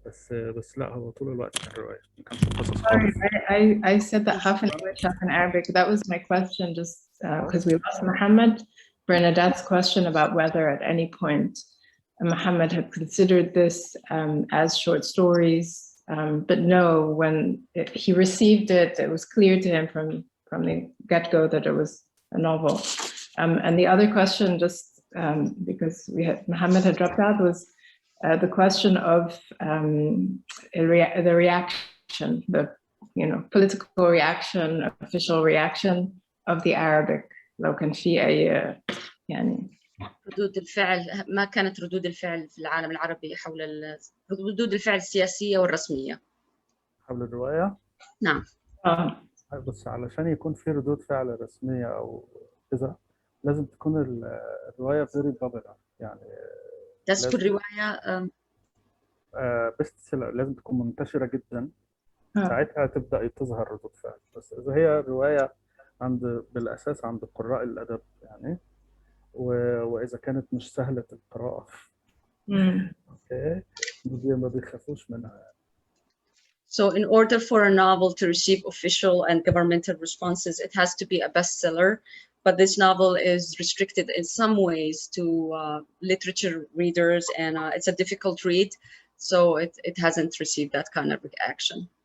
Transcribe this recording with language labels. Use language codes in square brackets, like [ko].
[ar] بس لا هو طول الوقت كان رواية، ما كانش قصص خالص. [en] I said that half in English, half in Arabic. That was my question, just because we lost Mohamed. Bernadette's question about whether at any point Mohamed had considered this as short stories, but no, when he received it, it was clear to him from the get-go that it was a novel. And the other question, just because Mohamed had dropped out, was the question of the reaction, the political reaction, official reaction of the Arabic. [ar] لو كان في أي يعني ردود الفعل، ما كانت ردود الفعل في العالم العربي حول ردود الفعل السياسية والرسمية حول الرواية؟ نعم. بس علشان يكون في ردود فعل رسمية أو كذا لازم تكون الرواية [en] very popular، [ar] يعني لازم تكون رواية بيست سيلر، لازم تكون منتشرة جدا، ساعتها تبدأ تظهر ردود فعل. بس إذا هي رواية بالأساس عند قراء الأدب يعني، وإذا كانت مش سهلة القراءة اوكي ما بيخافوش منها. [en] So in order for a novel to receive official and governmental responses, it has to be a bestseller. But this novel is restricted in some ways to literature readers, and it's a difficult read, so it hasn't received that kind of reaction.